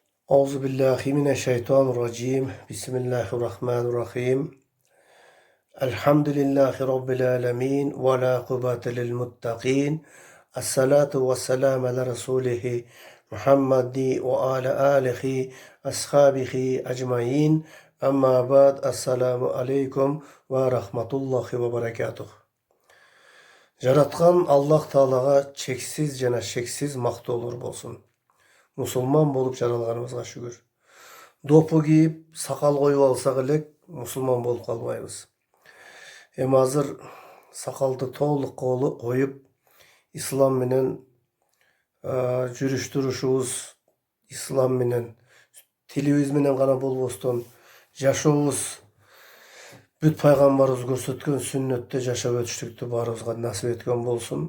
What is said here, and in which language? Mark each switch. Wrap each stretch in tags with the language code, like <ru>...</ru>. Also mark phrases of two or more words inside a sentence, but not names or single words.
<ar>أعوذ بالله من الشيطان الرجيم. بسم الله الرحمن الرحيم. الحمد لله رب العالمين. ولا قوة للمتقين. والصلاة والسلام على رسوله محمد وعلى آله أصحابه أجمعين. أما بعد. السلام عليكم ورحمة الله وبركاته.</ar> <ky>Жаратқан Аллах Таалаға чексіз жана шексіз мактоолор болсун. Мусулман болып жаралганыбызга шүгүр. Допу кийип, сакал коюп алсак элек мусулман болуп калбайбыз. Эми азыр сакалды толук коюп, ислам менен жүрүш турушубуз, ислам менен тилибиз менен гана болбостон жашообуз бүт пайгамбарыбыз көрсөткөн сүннөттө жашап өтүштүктү баарыбызга насип эткен болсун.</ky>